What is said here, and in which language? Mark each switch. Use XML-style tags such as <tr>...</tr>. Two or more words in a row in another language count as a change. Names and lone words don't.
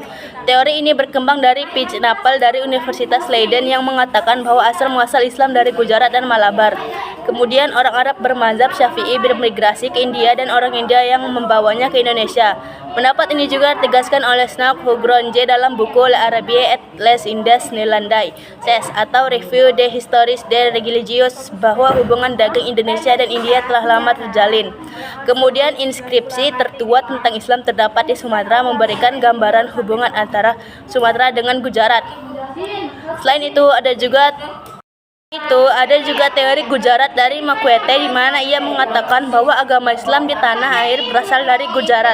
<id>Teori ini berkembang dari P. Napel dari Universitas Leiden yang mengatakan bahwa asal muasal Islam dari Gujarat dan Malabar. Kemudian orang Arab bermazhab Syafi'i bermigrasi ke India dan orang India yang membawanya ke Indonesia. Pendapat ini juga ditegaskan oleh Snow Hugronje dalam buku La Arabie et les Indes Neerlandais atau Review des Histories des Religions bahwa hubungan dagang Indonesia dan India telah lama terjalin. Kemudian inskripsi tertua tentang Islam terdapat di Sumatera memberikan gambaran hubungan antara Sumatera dengan Gujarat. Selain itu ada juga teori Gujarat dari Makwete di mana ia mengatakan bahwa agama Islam di tanah air berasal dari Gujarat.</id>